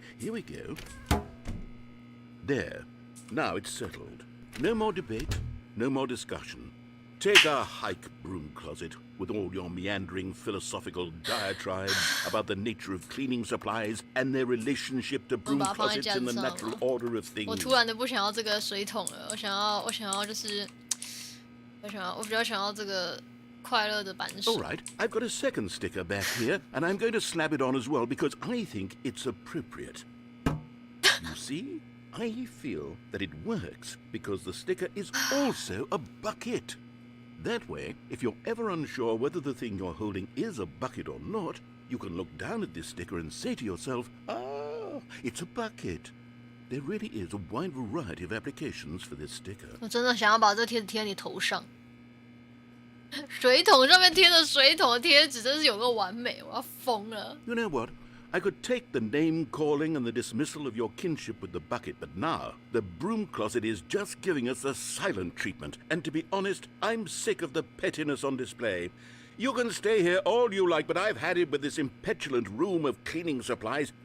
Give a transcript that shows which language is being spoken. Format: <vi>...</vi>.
<en>Here we go. There. Now it's settled. No more debate, no more discussion. Take a hike, broom closet, with all your meandering philosophical diatribes about the nature of cleaning supplies and their relationship to broom closets in the natural order of things.</en> <zh>我突然的不想要这个水桶了，我想要就是，我比较想要这个。快乐的版式。</zh> <en>All right, I've got a second sticker back here, and I'm going to slap it on as well because I think it's appropriate. You see, I feel that it works because the sticker is also a bucket. That way, if you're ever unsure whether the thing you're holding is a bucket or not, you can look down at this sticker and say to yourself, ah, it's a bucket. There really is a wide variety of applications for this sticker.</en> <zh>我真的想要把这贴纸贴在你头上。水桶上面贴的水桶的贴纸真是有个完美，我要疯了。</zh> <en>You know what? I could take the name calling and the dismissal of your kinship with the bucket, but now the broom closet is just giving us a silent treatment. And to be honest, I'm sick of the pettiness on display. You can stay here all you like, but I've had it with this impetulant room of cleaning supplies.</en>